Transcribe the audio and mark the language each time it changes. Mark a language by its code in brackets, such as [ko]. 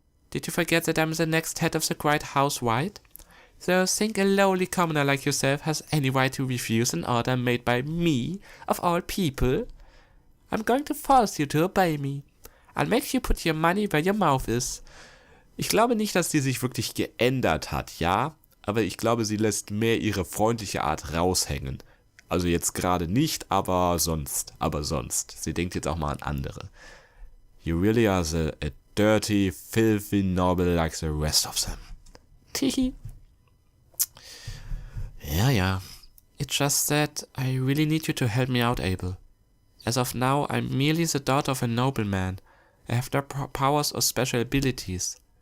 [en] Did you forget that I'm the next head of the great House White? So think a lowly commoner like yourself has any right to refuse an order made by me, of all people? I'm going to force you to obey me. I'll make you put your money where your mouth is. [de] Ich glaube nicht, dass die sich wirklich geändert hat, ja? Aber ich glaube, sie lässt mehr ihre freundliche Art raushängen. Also jetzt gerade nicht, aber sonst. Sie denkt jetzt auch mal an andere. [en] You really are a dirty, filthy noble like the rest of them. Tihi. Yeah. It's just that I really need you to help me out, Abel. As of now, I'm merely the daughter of a nobleman. I have no powers or special abilities.